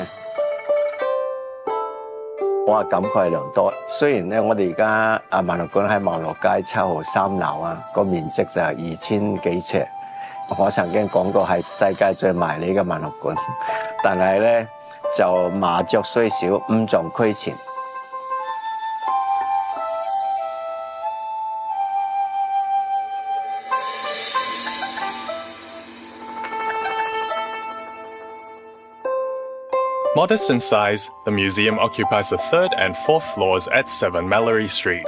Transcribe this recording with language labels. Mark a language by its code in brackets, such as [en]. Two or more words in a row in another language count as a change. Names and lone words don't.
[yue] 我感慨良多。雖然咧，我哋而家文學館喺望樂街7號3樓啊，個面積就係2000幾尺。我曾經講過係世界最迷你嘅文學館，但係咧就麻雀雖小，五臟俱全。 [en] Modest in size, the museum occupies the 3rd and 4th floors at 7 Mallory Street.